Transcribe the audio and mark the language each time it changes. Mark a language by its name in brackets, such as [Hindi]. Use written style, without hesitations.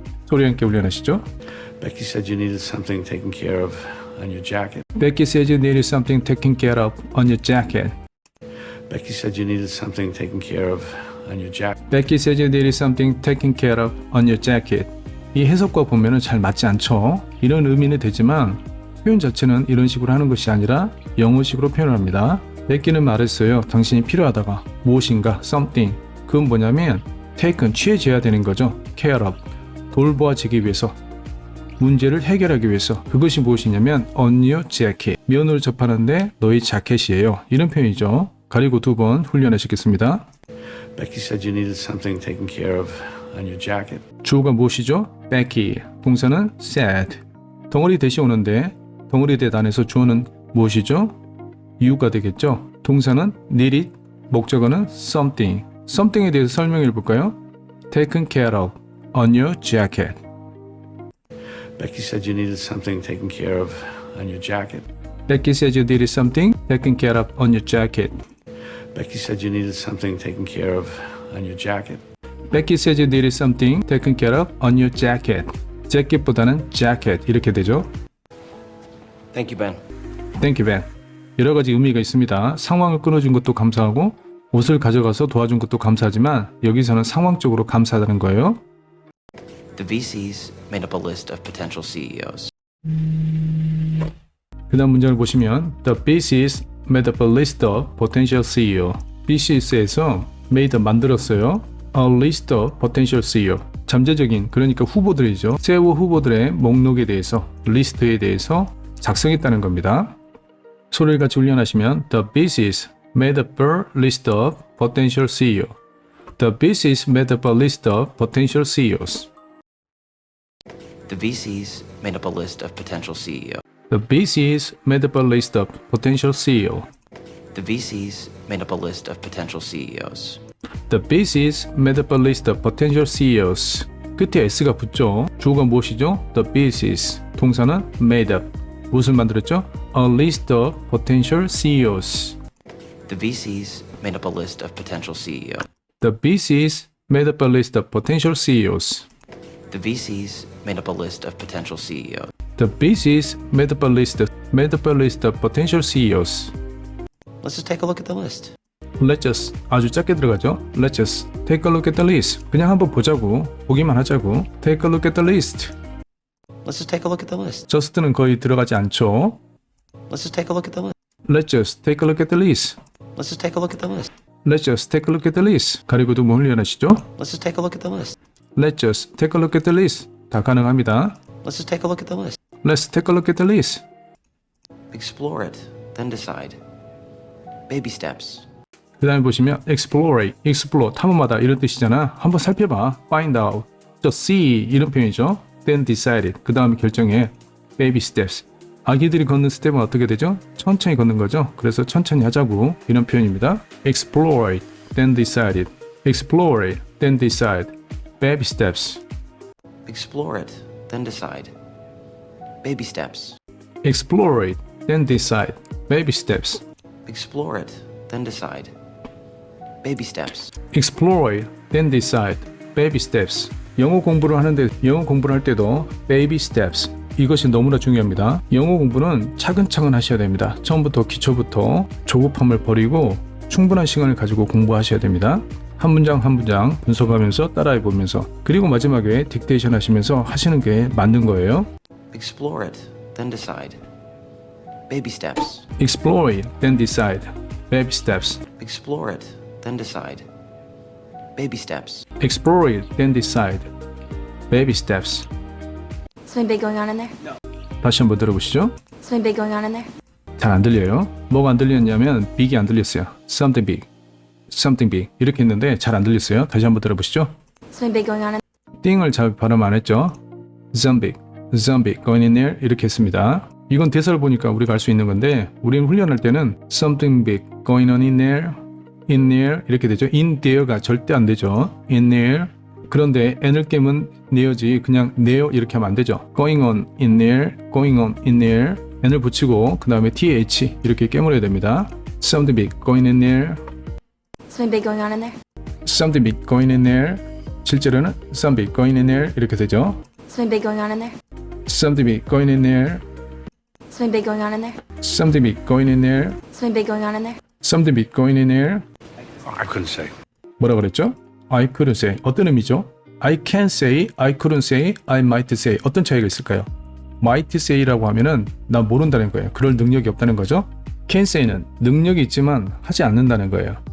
[Korean] 소리 함께 훈련하시죠. [English] Becky said you needed something taken care of on your jacket. Becky says you needed something taken care of on your jacket. Becky said you needed something taken care of on your jacket. Becky says you needed something taken care of on your jacket. [Korean] 이 해석과 보면은 잘 맞지 않죠. 이런 의미는 되지만 표현 자체는 이런 식으로 하는 것이 아니라 영어식으로 표현을 합니다. 베키는 말했어요. 당신이 필요하다가 무엇인가 something 그건 뭐냐면 taken 취해져야 되는 거죠. care of 돌보아지기 위해서 문제를 해결하기 위해서 그것이 무엇이냐면 [English] on your jacket [Korean] 면으로 접하는데 너의 자켓이에요. 이런 표현이죠. 가리고 두 번 훈련하시겠습니다. [English] Becky said you needed something taken care of on your jacket. [Korean] 주어가 무엇이죠? Becky 동사는 said 덩어리 대시 오는데 덩어리 대 단에서 주어는 무엇이죠? you가 되겠죠. 동사는 needed 목적어는 something에 대해서 설명해 볼까요? [English] taken care of on your jacket. Becky said you needed something taken care of on your jacket. Becky said you needed something taken care of on your jacket. Becky said you needed something taken care of on your jacket. Becky said you needed something taken care of on your jacket. [Korean] 재킷보다는 jacket 이렇게 되죠. [English] Thank you, Ben. Thank you, Ben. [Korean] 여러 가지 의미가 있습니다. 상황을 끊어준 것도 감사하고 옷을 가져가서 도와준 것도 감사하지만 여기서는 상황적으로 감사하다는 거예요. [English] The VCs made up a list of potential CEOs. [Korean] 그 다음 문장을 보시면 [English] The BCS made up a list of potential CEO. [Korean] BCS에서 made 만들었어요. [English] A list of potential CEO. [Korean] 잠재적인 그러니까 후보들이죠. CEO 후보들의 목록에 대해서 리스트에 대해서 작성했다는 겁니다. 소리를 같이 훈련하시면 [English] The BCS made up a list of potential CEO. The VCs made up a list of potential CEOs. The VCs made up a list of potential CEO. The VCs made up a list of potential CEO. The VCs made up a list of potential CEOs. The VCs made up a list of potential CEOs. [Korean] 끝에 S가 붙죠. 주어가 무엇이죠? The VCs. 동사는 made up. 무엇을 만들었죠? [English] A list of potential CEOs. The VCs made up a list of potential CEOs. The VCs made up a list of potential CEOs. The VCs made up a list of potential CEOs. The VCs made up a list of potential CEOs. Let's just take a look at the list. Let's just [Korean] 아주 짧게 들어가죠. [English] Let's just take a look at the list. [Korean] 그냥 한번 보자고. 보기만 하자고. [English] Take a look at the list. Let's just take a look at the list. [Korean] just는 거의 들어가지 않죠. [English] Let's just take a look at the list. Let's just take a look at the list. Let's just take a look at the list. Let's just take a look at the list. [Korean] 가리고도 뭐 훈련하시죠? [English] Let's just take a look at the list. Let's just take a look at the list. [Korean] 다 가능합니다. [English] Let's just take a look at the list. Let's take a look at the list. Explore it, then decide. Baby steps. [Korean] 그 다음에 보시면 explore, explore, 탐험하다 이런 뜻이잖아. 한번 살펴봐. [English] find out, just see [Korean] 이런 표현이죠. [English] then decide it. [Korean] 그 다음에 결정해. [English] baby steps. [Korean] 아기들이 걷는 스텝은 어떻게 되죠? 천천히 걷는 거죠. 그래서 천천히 하자고 이런 표현입니다. [English] explore it, then decide it. explore it, then decide. baby steps. Explore it, then decide. Baby steps. explore it, then decide. baby steps. Explore it, then decide. Baby steps. explore it, then decide. baby steps. [Korean] 영어 공부를 할 때도 baby steps. 이것이 너무나 중요합니다. 영어 공부는 차근차근 하셔야 됩니다. 처음부터 기초부터 조급함을 버리고 충분한 시간을 가지고 공부하셔야 됩니다. 한 문장 한 문장 분석하면서 따라해 보면서 그리고 마지막에 딕테이션 하시면서 하시는 게 맞는 거예요. [English] Explore it, then decide. Baby steps. explore it, then decide. baby steps. Explore it, then decide. Baby steps. explore it, then decide. baby steps. Something big going on in there? [Korean] 다시 한번 들어보시죠. [English] Something big going on in there? [Korean] 잘 안 들려요. 뭐가 안 들렸냐면 big이 안 들렸어요. [English] something big, something big [Korean] 이렇게 했는데 잘 안 들렸어요. 다시 한번 들어보시죠. [English] Something big going on in [Korean] 띵을 잘 발음 안 했죠. [English] zombie, zombie going in there [Korean] 이렇게 했습니다. 이건 대사를 보니까 우리가 알 수 있는 건데 우리는 훈련할 때는 [English] something big going on in there [Korean] 이렇게 되죠. in there가 절대 안 되죠. [English] in there. [Korean] 그런데 n을 깨면 near지 그냥 near 이렇게 하면 안 되죠. [English] going on in there, going on in there. [Korean] n을 붙이고 그 다음에 th 이렇게 깨물어야 됩니다. [English] something big going in there, Something big going on in there? something big going in there. [Korean] 실제로는 [English] something big going in there [Korean] 이렇게 되죠. [English] Something big going on in there? something big going in there, Something big going on in there? something big going in there, Something big going on in there? something big going in there. I couldn't say. [Korean] 뭐라 그랬죠? [English] I couldn't say. [Korean] 어떤 의미죠? [English] I can say, I couldn't say, I might say. [Korean] 어떤 차이가 있을까요? might say라고 하면은 나 모른다는 거예요. 그럴 능력이 없다는 거죠. can say는 능력이 있지만 하지 않는다는 거예요.